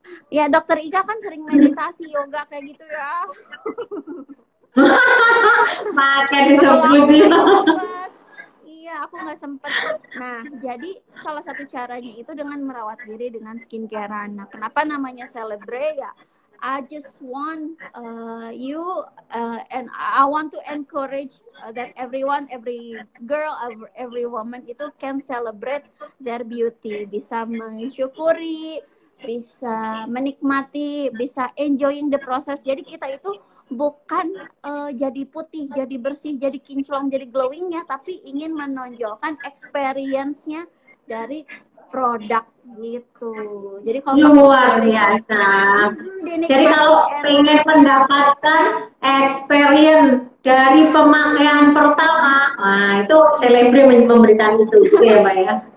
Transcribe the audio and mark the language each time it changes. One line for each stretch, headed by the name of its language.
Indonesian: Ya, Dokter Ika kan sering meditasi, yoga kayak gitu ya. Pakai Kalau aku disebut nggak sempet, iya aku nggak sempet. Nah, jadi salah satu caranya itu dengan merawat diri dengan skincarean. Nah, kenapa namanya celebrate ya?
English: I just want you and I want to encourage that everyone, every girl, every woman itu can celebrate their beauty,
Indonesian: bisa mensyukuri, bisa menikmati, bisa
English: enjoying the process.
Indonesian: Jadi kita itu bukan jadi putih, jadi bersih, jadi kinclong, jadi glowingnya, tapi ingin menonjolkan experience-nya dari produk gitu. Jadi kalau Luar biasa. Jadi kalau pengen mendapatkan experience dari pemakaian pertama, nah itu selebriti memberikan itu, gitu ya Mbak ya.